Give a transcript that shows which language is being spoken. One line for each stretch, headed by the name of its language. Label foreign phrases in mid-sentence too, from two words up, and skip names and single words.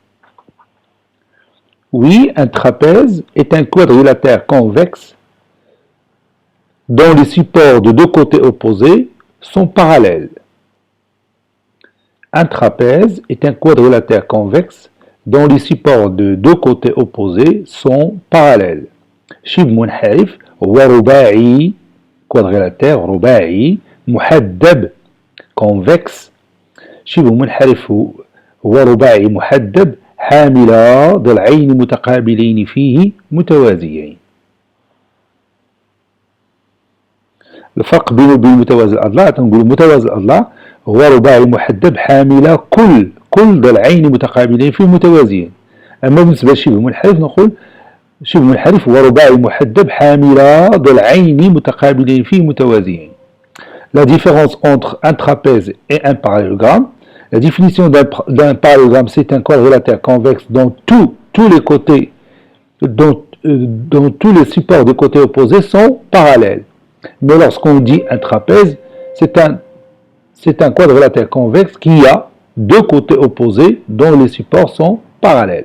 French: Oui, un trapèze est un quadrilatère convexe dont les supports de deux côtés opposés sont parallèles. Un trapèze est un quadrilatère convexe dont les supports de deux côtés opposés sont parallèles.
Arabic: شبه منحرف هو رباعي، quadrilatère رباعي، محدب، convexe. شبه منحرف هو رباعي محدب حامل ضلعين متقابلين فيه متوازيين. الفرق بينه وبين متوازي الأضلاع تنقول متوازي الأضلاع هو رباعي محدب حامل كل ضلعين متقابلين فيه متوازيين. أما بالنسبة لشبه منحرف نقول شبه منحرف هو رباعي محدب حامل ضلعين متقابلين فيه متوازيين.
French: La différence entre un trapèze et un parallélogramme. La définition d'un parallélogramme, c'est un quadrilatère convexe dont tous les côtés, dont tous les supports de côtés opposés sont parallèles. Mais lorsqu'on dit un trapèze, c'est un quadrilatère convexe qui a deux côtés opposés dont les supports sont parallèles.